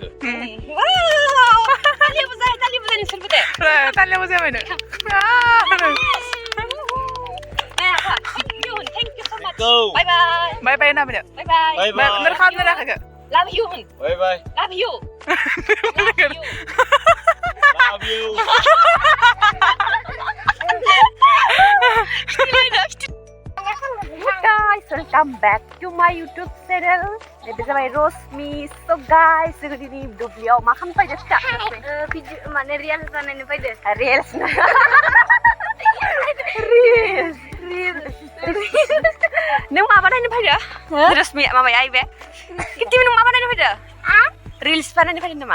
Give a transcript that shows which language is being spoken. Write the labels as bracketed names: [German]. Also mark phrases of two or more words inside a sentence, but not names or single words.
[Bodo] तालिया बुजाय नोंसोरबो दे तालिया बुजायबायनो [English] thank you so much bye bye [Bodo] नामिनो [English] bye bye [Bodo] नों खालामनो राखाखो [English] love you होन बाय love you Guys, welcome back to my YouTube channel. This is my Rosmi. So guys, [Bodo] जों दिनै दुब्लियाव मा खालामनो फैदों फिथा? भिडिअ माने रिल्स बानायनो फैदों। रिल्स नों मा बानायनो फैदों? रश्मि माबाया आइबे। किति नों मा बानायनो फैदों? रिल्स बानायनो फैदों नामा?